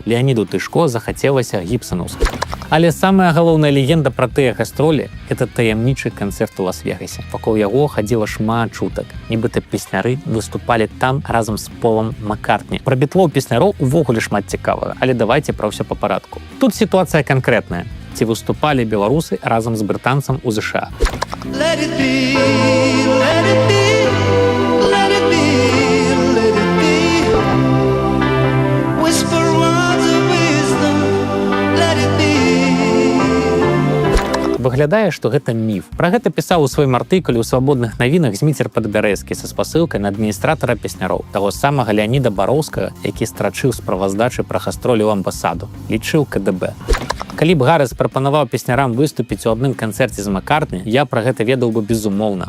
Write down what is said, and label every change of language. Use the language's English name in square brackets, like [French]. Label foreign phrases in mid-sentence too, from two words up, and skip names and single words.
[Belarusian] Леаніду Тышко захацелася гіпсанаўскіх. Але самая галоўная легенда пра тыя гастролі – гэта таямнічы канцэрт у Лас-Вегасе. Вакол яго хадзіла шмат чутак. Нібыта песняры выступалі там разам з Полом Маккартні. Пра бітлоў песняроў увогуле шмат цікавага, але давайце пра ўсё па парадку. Тут сітуацыя канкрэтная. Ці выступалі беларусы разам з брытанцам у ЗША. [English] Let it be, let it be, let it be, let it be. Whisper words of wisdom, let it be. [Belarusian] Выглядае, што гэта міф. Пра гэта пісаў у сваім артыкуле ў свабодных навінах Зміцер Падбярэзкі са спасылкай на адміністратара песняроў, таго самага Леаніда Бароўскага, які страчыў справаздачы пра гастролі ў амбасаду, лічыў КДБ. Калі б Гарэс прапанаваў песнярам выступіць у адным канцэрце з Маккартні, я пра гэта ведаў бы безумоўна.